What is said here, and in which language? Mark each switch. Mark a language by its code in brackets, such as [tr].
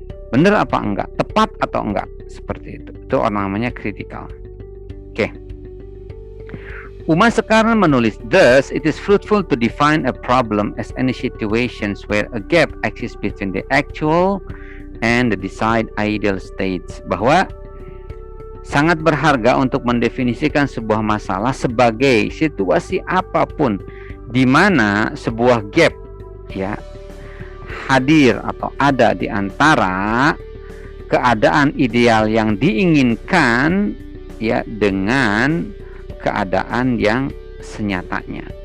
[id] Benar apa enggak, tepat atau enggak, seperti itu. Itu orang namanya kritikal. Oke. Uma sekarang menulis, [en] thus it is fruitful to define a problem as any situations where a gap exists between the actual and the desired ideal states. [id] Bahwa sangat berharga untuk mendefinisikan sebuah masalah sebagai situasi apapun di mana sebuah gap, ya, hadir atau ada di antara keadaan ideal yang diinginkan, ya, dengan keadaan yang senyatanya.